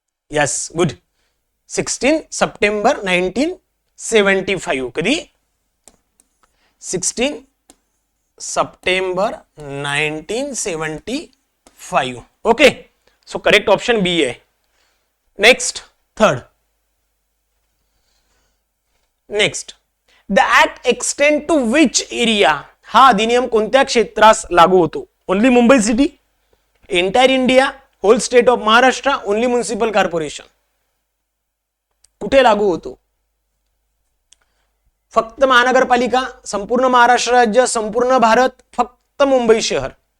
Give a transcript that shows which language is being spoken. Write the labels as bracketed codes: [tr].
[mr] Yes, good. 16 September 1975. कधी? 16 September 1975. Okay, so correct option बी आहे. [en] Next, third. Next, the act extend to which area. [mr] हा अधिनियम कोणत्या क्षेत्रास लागू होतो? [en] Only Mumbai city, entire India, whole state of Maharashtra, only municipal corporation. [mr] कुठे लागू होतो? फक्त महानगरपालिका, संपूर्ण महाराष्ट्र राज्य, संपूर्ण भारत, फक्त मुंबई शहर.